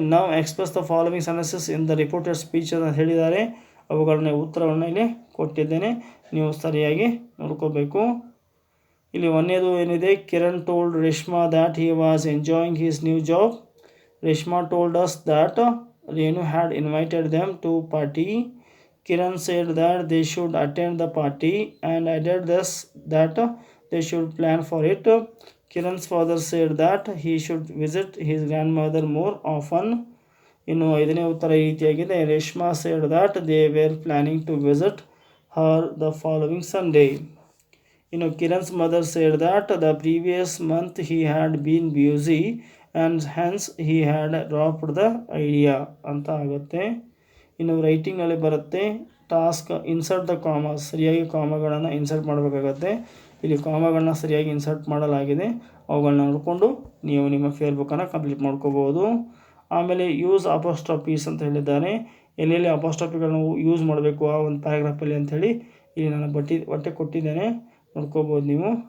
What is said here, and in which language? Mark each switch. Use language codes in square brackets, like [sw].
[en] now express the following sentences in the reported speech [kn] ಅಂತ ಹೇಳಿದ್ದಾರೆ. ಅವುಗಳನ್ನ ಉತ್ತರವನ್ನು ಇಲ್ಲಿ ಕೊಟ್ಟಿದ್ದೇನೆ, ನೀವು ಸರಿಯಾಗಿ ನೋಡ್ಕೋಬೇಕು. ಇಲ್ಲಿ ಒಂದೇದು ಏನಿದೆ, [en] Kiran told Reshma that he was enjoying his new job. Reshma told us that Renu had invited them to party. Kiran said that they should attend the party and added this that they should plan for it. Kiran's father said that he should visit his grandmother more often. [kn] ಇನ್ನು 5ನೇ ಉತ್ತರ ಈ ರೀತಿಯಾಗಿದೆ. [en] Reshma said that they were planning to visit her the following Sunday. ಇನ್ನು Kiran's mother said that the previous month he had been busy and hence he had dropped the idea [kn] ಅಂತ ಆಗುತ್ತೆ. ಇನ್ನು ರೈಟಿಂಗ್ನಲ್ಲಿ ಬರುತ್ತೆ. [en] task insert the commas, [kn] ಸರಿಯಾಗಿ ಕಾಮಗಳನ್ನು insert ಮಾಡಬೇಕಾಗತ್ತೆ. ಇಲ್ಲಿ ಕಾಮಗಳನ್ನ ಸರಿಯಾಗಿ insert ಮಾಡಲಾಗಿದೆ, ಅವುಗಳನ್ನ ನೋಡಿಕೊಂಡು ನೀವು ನಿಮ್ಮ ಫೇರ್ ಬುಕ್ಕನ್ನು ಕಂಪ್ಲೀಟ್ ಮಾಡ್ಕೋಬೋದು. ಆಮೇಲೆ ಯೂಸ್ ಅಪಾಸ್ಟ್ರಫೀಸ್ ಅಂತ ಹೇಳಿದ್ದಾರೆ. ಎಲ್ಲೆಲ್ಲಿ ಅಪಾಸ್ಟ್ರಫಿಗಳನ್ನು ಯೂಸ್ ಮಾಡಬೇಕು ಆ ಒಂದು ಪ್ಯಾರಾಗ್ರಾಫಲ್ಲಿ ಅಂಥೇಳಿ ಇಲ್ಲಿ ನಾನು ಬಟ್ಟೆ ಕೊಟ್ಟಿದ್ದೇನೆ, ನೋಡ್ಕೋಬೋದು ನೀವು.